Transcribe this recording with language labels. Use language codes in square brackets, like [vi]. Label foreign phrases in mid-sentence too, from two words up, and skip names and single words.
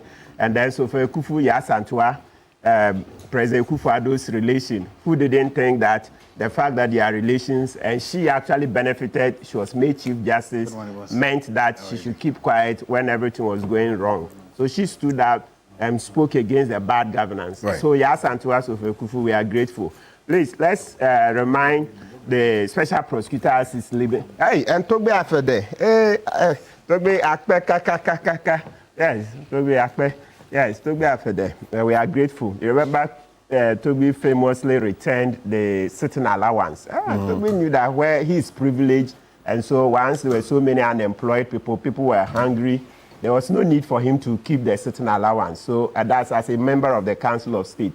[en] And then, so for Kufu Yasantua, President Kufuor's relation, who didn't think that the fact that they are relations and she actually benefited, she was made Chief Justice, meant that she should keep quiet when everything was going wrong. So she stood up and spoke against the bad governance. Right. So Yasantua Sofe Kufu, we are grateful. Please, let's remind the special prosecutor as is living. Hey, and Togbe Afede. Hey, Togbe Akpe, kaka. Yes, Togbe Akpe. Yes, Togbe Afede. We are grateful. You remember Togbe famously returned the sitting allowance. Togbe knew that where he is privileged, and so once there were so many unemployed people were hungry, there was no need for him to keep the sitting allowance. So that's as a member of the Council of State.